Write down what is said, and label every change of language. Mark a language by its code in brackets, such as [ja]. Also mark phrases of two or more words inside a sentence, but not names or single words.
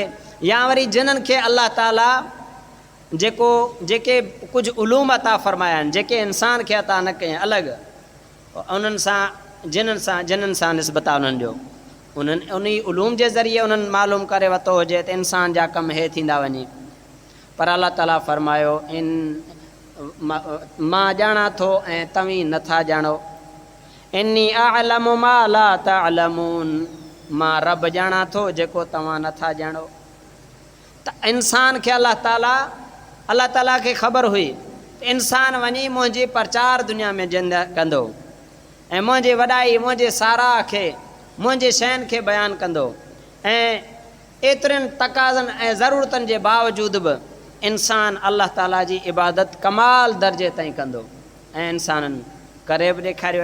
[sd] या वरी जिन्हनि खे अल्लाह ताला जेके कुझु उलूम अता फ़रमाया आहिनि, जेके इंसान खे अता न कयईं अलॻि, उन्हनि सां जिन्हनि सां निस्बत आहे उन्हनि जो, उन्हनि उन उलूम जे ज़रिए उन्हनि मालूम करे वरितो हुजे त इंसान जा कम हे थींदा वञी। पर अल्लाह ताला फ़रमायो मां ॼाणा थो ऐं तव्हीं नथा ॼाणो। [ar] إني أعلم ما لا تعلمون, [sd] मां रब ॼाणा थो जेको तव्हां नथा ॼाणो। त इंसान खे अल्लाह ताला खे ख़बर हुई त इंसान वञी मुंहिंजी प्रचार दुनिया में कंदो ऐं मुंहिंजी वॾाई, मुंहिंजे साराह खे, मुंहिंजे शयुनि खे बयानु कंदो ऐं एतिरनि तक़ाज़नि ऐं ज़रूरतनि जे बावजूदि बि इंसान अल्लाह ताला जी इबादत कमाल दर्जे ताईं कंदो ऐं इंसाननि करे बि ॾेखारियो।